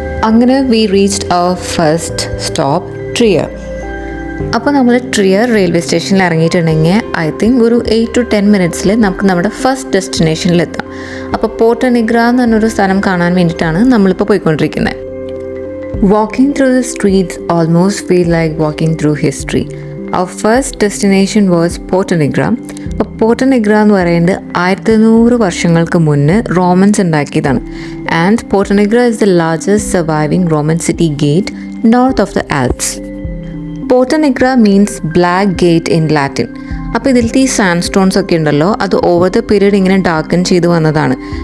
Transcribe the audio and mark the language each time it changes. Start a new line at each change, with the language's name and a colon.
Malayalam: അങ്ങനെ
English: We reached our first stop Trier.
Malayalam: അപ്പോൾ നമ്മൾ ട്രിയർ റെയിൽവേ സ്റ്റേഷനിൽ ഇറങ്ങിയിട്ടുണ്ടെങ്കിൽ ഐ തിങ്ക് ഒരു 8 to 10 മിനിറ്റ്സിൽ നമുക്ക് നമ്മുടെ ഫസ്റ്റ് ഡെസ്റ്റിനേഷനിലെത്താം. അപ്പോൾ പോർട്ടോ നിഗ്ര എന്ന് പറഞ്ഞൊരു സ്ഥലം കാണാൻ വേണ്ടിയിട്ടാണ് നമ്മളിപ്പോൾ പോയിക്കൊണ്ടിരിക്കുന്നത്.
English: Walking through the streets almost feel like walking through history. Our first destination was Porto Nigra.
Malayalam: അപ്പോൾ പോർട്ടോ നിഗ്ര എന്ന് പറയുന്നത് 1100 വർഷങ്ങൾക്ക് മുന്നേ റോമൻസ് ഉണ്ടാക്കിയതാണ്.
English: And Porta Nigra is the largest surviving Roman city gate north of the Alps. Porta Nigra means black gate in Latin.
Malayalam: അപ്പോൾ ഇതിലത്തെ ഈ sand stones ഒക്കെ ഉണ്ടല്ലോ, അത് ഓവർ ദ പീരീഡ് ഇങ്ങനെ ഡാർക്കൻ ചെയ്ത് വന്നതാണ്.